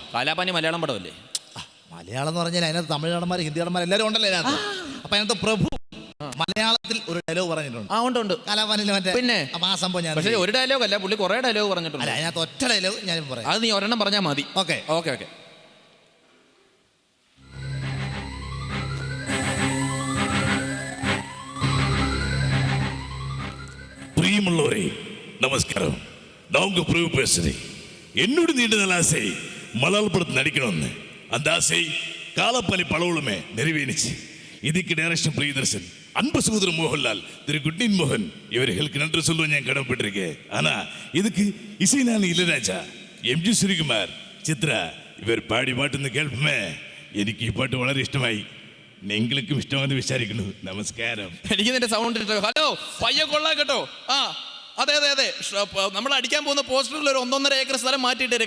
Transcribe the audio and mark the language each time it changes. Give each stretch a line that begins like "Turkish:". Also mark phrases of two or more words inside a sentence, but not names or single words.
Malayalam: കാലാപ്പാനി മലയാളം പടമല്ലേ? മലയാളം എന്ന് പറഞ്ഞാൽ അതിനകത്ത് തമിഴ് നടന്മാർ, ഹിന്ദി നടന്മാർ എല്ലാവരും ഉണ്ടല്ലോ അതിനകത്ത്. അപ്പൊ അതിനകത്ത് പ്രഭു മലയാളത്തിൽ ഒരു ഡയലോഗ് പറഞ്ഞിട്ടുണ്ട്. ഉണ്ട് കാലാപ്പാനിയിൽ മറ്റേ. പിന്നെ അപ്പൊ ആ സംഭവം ഞാൻ പക്ഷേ ഒരു ഡയലോഗ് അല്ല, പുള്ളി കുറെ ഡയലോഗ് പറഞ്ഞിട്ടുണ്ട്. അല്ല, അതിനകത്ത് ഒറ്റ ഡയലോഗ് ഞാൻ പറയാം. അത് നീ ഒരെണ്ണം പറഞ്ഞാൽ മതി. ഓക്കെ ഓക്കെ ഓക്കെ.
Tamil: பிரியமுள்ளவரே நமஸ்காரம். நான் உங்க பிரபு பேசுறேன். என்னோட நீண்ட நாள் ஆசை மலையாள படத்தில் நடிக்கணும்னு. அந்த ஆசை காலப்பாலி பலவுளுமே நிறைவேறிச்சு. இதுக்கு டைரக்ஷன் பிரியதர்ஷன், அன்பு சகோதரர் மோகன்லால், திரு குட்டின் மோகன் இவர்களுக்கு நன்றி சொல்லுவேன்.
Malayalam: ഞാൻ കടപ്പെട്ടിരിക്കேன்.
Tamil: ஆனா இதுக்கு இசை நான் இளையராஜா,
Malayalam: എം.ജി. ശ്രീകുമാർ, ചിത്ര ഇവർ പാടി പാട്ടുന്ന കേൾപ്പമേ എനിക്ക് ഈ പാട്ട് വളരെ ഇഷ്ടമായി. നിങ്ങൾക്കും ഇഷ്ടമാണെന്ന് വിചാരിക്കുന്നു. നമസ്കാരം. എനിക്ക് നിന്റെ സൗണ്ട് ഇട്ടോ. ഹലോ പയ്യ കൊള്ളാം കേട്ടോ. ആ അതെ അതെ അതെ. നമ്മൾ അടിക്കാൻ പോകുന്ന പോസ്റ്ററിൽ ഒരു 1.5 ഏക്കർ സ്ഥലം മാറ്റിയിട്ടേക്കാം.